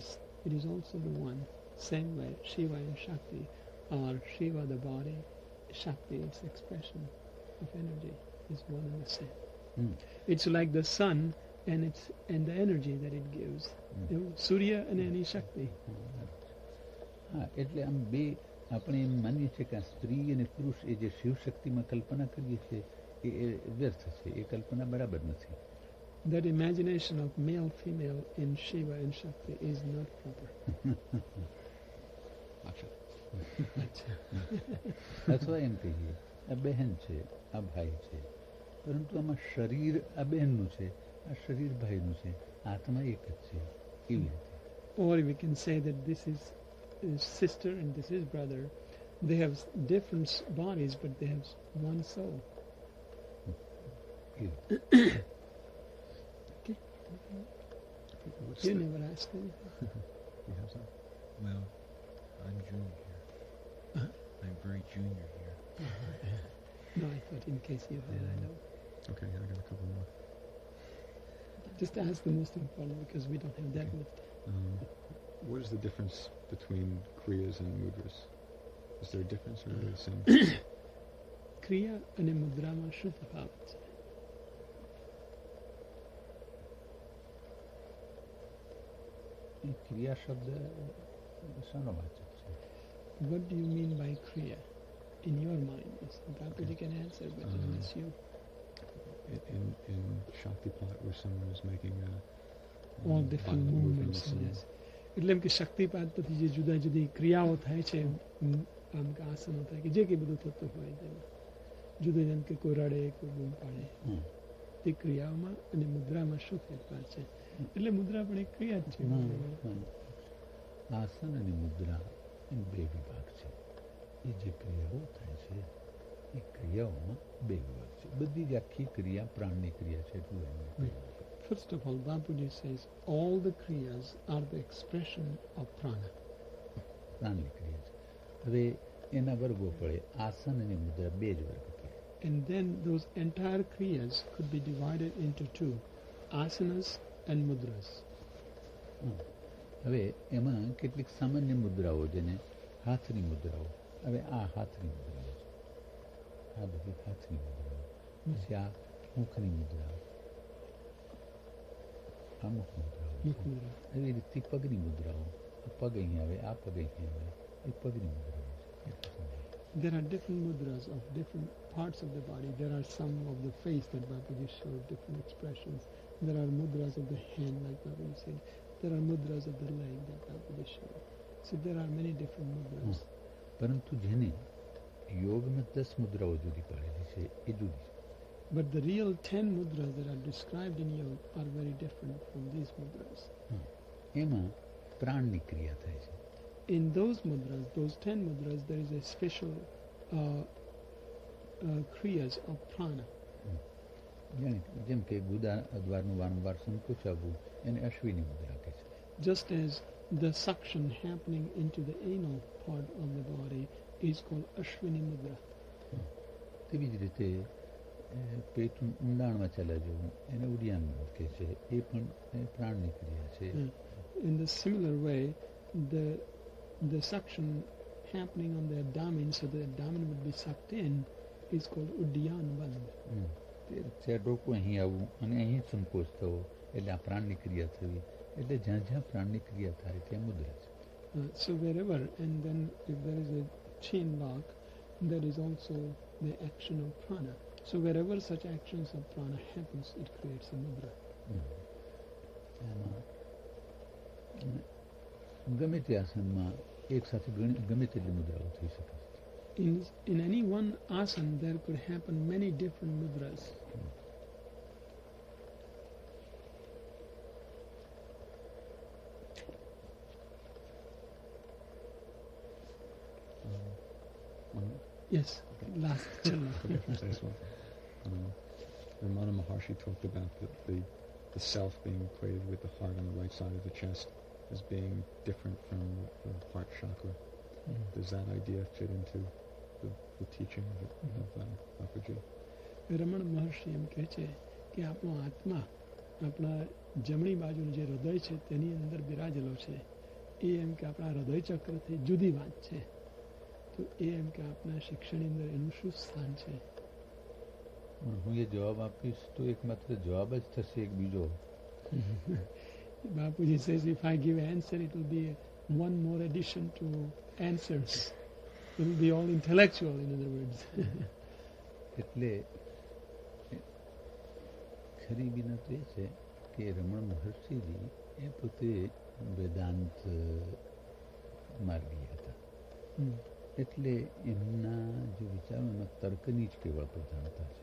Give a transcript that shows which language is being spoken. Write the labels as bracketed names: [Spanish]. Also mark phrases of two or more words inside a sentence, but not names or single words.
[English] It is also the one. Same way, Shiva and Shakti are Shiva the body, Shakti its expression of energy is one and the same. It's like the sun and the energy that it gives. Surya and any Shakti. [Gujarati] હા, એટલે આમ બે આપણે એમ માનીએ છીએ કે આ સ્ત્રી અને પુરુષ એ જે શિવ શક્તિમાં કલ્પના કરીએ છીએ એ વ્યર્થ છે. એ કલ્પના બરાબર નથી. [English] That imagination of male female in Shiva and Shakti is not proper. [Gujarati] અથવા એમ કહીએ આ બહેન છે, આ ભાઈ છે, પરંતુ આમાં શરીર આ બહેનનું છે, આ શરીર ભાઈનું છે, આત્મા એક જ છે. એવી રીતે. [English] Or we can say that this is sister and this is brother. They have different bodies, but they have one soul. Okay. You never asked anything. You have some? Well, I'm junior here. I'm very junior here. No, I thought in case you had, I know. Okay, I got a couple more. Just ask the most important because we don't have that much time. What is the difference between kriyas and mudras? Is there a difference or are they the same? [Gujarati] Kriya and mudrama શું તફાવત છે? ક્રિયા શબ્દ શાનો વાચક છે? [English] What do you mean by kriya in your mind? Bapuji can answer, but unless you... In Shaktipat, where someone is making all different movements. Yes. [Gujarati] એટલે એમ કે શક્તિપાત પછી જે જુદા જુદી ક્રિયાઓ થાય છે, આમ કે આસનો થાય કે જે કંઈ બધું થતું હોય તેમાં જુદું, જેમ કે કોઈ રડે, કોઈ બૂમ પાડે, તે ક્રિયાઓમાં અને મુદ્રામાં શું ફેરફાર છે? એટલે મુદ્રા પણ એક ક્રિયા જ છે. આસન અને મુદ્રા એમ બે વિભાગ છે. એ જે ક્રિયાઓ થાય છે એ ક્રિયાઓમાં બે વિભાગ છે. બધી જ આખી ક્રિયા પ્રાણની ક્રિયા છે એટલું એમને કહ્યું છે. [English] First of all, Bapuji says all the kriyas are the expression of prana. [Gujarati] પ્રાણની ક્રિયા છે. હવે એના વર્ગો પડે, આસન અને મુદ્રા બે જ વર્ગ પડે. [English] And then those entire kriyas could be divided into two, asanas and mudras. [Gujarati] હવે એમાં કેટલીક સામાન્ય મુદ્રાઓ, જેને હાથની મુદ્રાઓ. હવે આ હાથની મુદ્રાઓ છે, આ બધી હાથની મુદ્રાઓ. પછી આ મુખની મુદ્રાઓ, આ મુખ મુદ્રાઓ છે. Mudra. એવી રીતે પગની મુદ્રાઓ, આ પગ અહીં આવે, આ પગ અહીં આવે, એ પગની મુદ્રાઓ છે. એટલું સમજાય. [English] There are different mudras of different parts of the body. There are some of the face that Bapuji showed, different expressions. There are mudras of the hand, like Bapuji said. There are mudras of the leg that Bapuji showed. So there are many different mudras. [Gujarati] પરંતુ જેને યોગમાં 10 મુદ્રાઓ જુદી પાડેલી છે એ જુદી છે. [English] But the real 10 mudras that are described in yoga are very different from these mudras. [Gujarati] એમાં પ્રાણની ક્રિયા થાય છે. [English] In those mudras, those 10 mudras, there is a special kriyas of prana. [Gujarati] જેમ કે ગુદા દ્વારનું વારંવાર સંકોચાવવું એને અશ્વિની મુદ્રા કહે છે. [English] Just as the suction happening into the anal part of the body is called Ashwini Mudra. [Gujarati] તેવી જ રીતે પેટનું ઊંડાણમાં ચાલ્યા જવું એને ઉડિયાન કહે છે. એ પણ પ્રાણની ક્રિયા છે. [English] In the similar way, the suction happening on the abdomen, so the abdomen would be sucked in, is called Uddiyan Band. [Gujarati] ડોકું અહીં આવવું અને અહીં સંકોચ થવો, એટલે આ પ્રાણની ક્રિયા થવી. એટલે જ્યાં જ્યાં પ્રાણની ક્રિયા થાય ત્યાં મુદ્રા છે. [English] So wherever, and then if there is a chain lock, there is also the action of prana. So wherever such actions of prana happens, it creates a mudra. [Gujarati] એમાં ગમે તે આસનમાં એક સાથે ગમે તેટલી મુદ્રાઓ થઈ શકે છે. [English] In any one asana, there could happen many different mudras. Yes, last challa. Okay, from this one. Ramana Maharshi talked about the self being equated with the heart on the right side of the chest as being different from the heart chakra. Does that idea fit into the teaching of Bapuji? [Gujarati] રમણ મહર્ષિ એમ કહે છે કે આપણો આત્મા આપણા જમણી બાજુનું જે હૃદય છે તેની અંદર બિરાજેલો છે. એ એમ કે આપણા હૃદય ચક્રથી જુદી વાત છે. તો એ એમ કે આપણા શિક્ષણની અંદર એનું શું સ્થાન છે? હું એ જવાબ આપીશ તો એકમાત્ર જવાબ જ થશે, એક બીજો. [English] Bapuji says if I give an answer, it will be one more addition to answers. It will be all intellectual, in other words. [Gujarati] એટલે ખરી વિનંત એ છે કે રમણ મહર્ષિજી એ પોતે વેદાંત માર્ગી હતા. એટલે એમના જે વિચારો એમાં તર્કની જ કેવળ પ્રધાનતા છે.